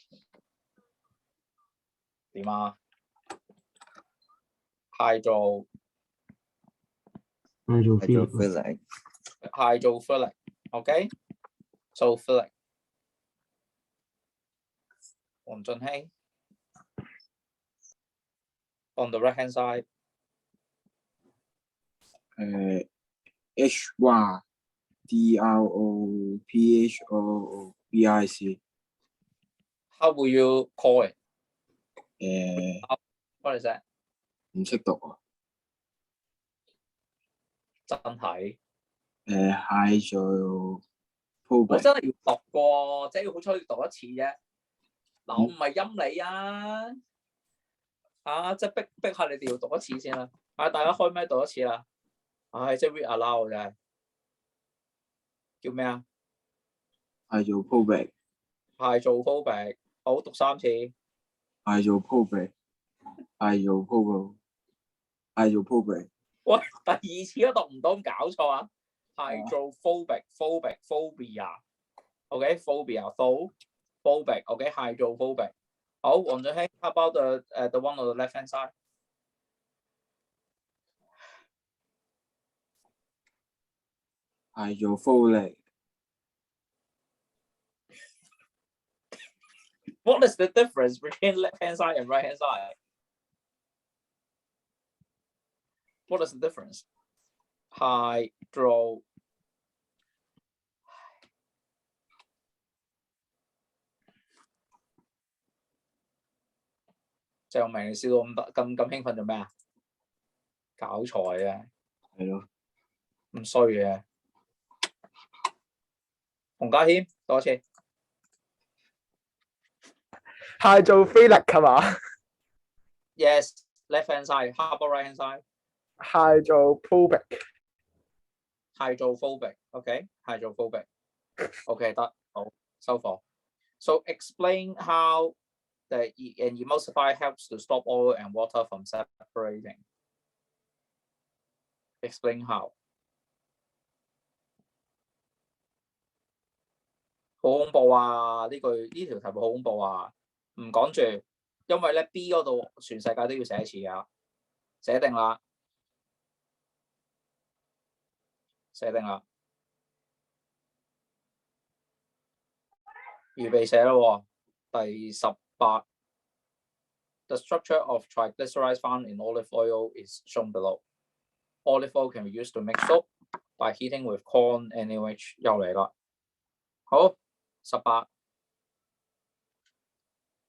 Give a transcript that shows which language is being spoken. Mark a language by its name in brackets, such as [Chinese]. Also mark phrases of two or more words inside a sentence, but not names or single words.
[Cantonese] 點啊 ？hydrophilic. [English] Okay, so philic. 黃俊熙 on the right hand side. HYDROPHOBIC. How will you call it? 誒 What is that? [Cantonese] 唔識讀啊。真係 [English] hydrophobic。 [Cantonese] 我真係要讀過，即係好彩要讀一次啫。嗱，我唔係陰你啊，即係逼下你哋要讀一次先啦。大家開咩讀一次啦？即係 [English] read aloud [Cantonese] 真係。叫咩啊 [English] ？hydrophobic。 hydrophobic， [Cantonese] 好，讀3次。 [English] hydrophobic。 [Cantonese] 喂，第2次都讀唔到，咁搞錯啊 ！ [English] hydrophobic, phobic, phobia。OK, phobia, phobic. OK, hydrophobic. 好，黃俊熙 ，how about the one on the left hand side? hydrophobic。 What is the difference between left hand side and right hand side? What is the difference? Hydro. [Cantonese] 鄭明，你笑到咁興奮做咩啊？搞錯嘅。係咯。唔衰嘅。洪家謙，多謝。 Hydrophilic 係嘛 [English] ？Yes, left hand side. How about right hand side? Hydrophobic. Hydrophobic. Okay, hydrophobic. Okay, [Cantonese] 得好收貨。 [English] So explain how an emulsifier helps to stop oil and water from separating. Explain how. [Cantonese] 好恐怖啊！呢條題目好恐怖啊！唔講住，因為咧 B 嗰度全世界都要寫一次㗎，寫定啦，寫定啦，預備寫咯喎。 [English] 第18 The structure of triglycerides found in olive oil is shown below. Olive oil can be used to make soap by heating with corn NaOH [Cantonese] 又嚟啦。好， [English] 18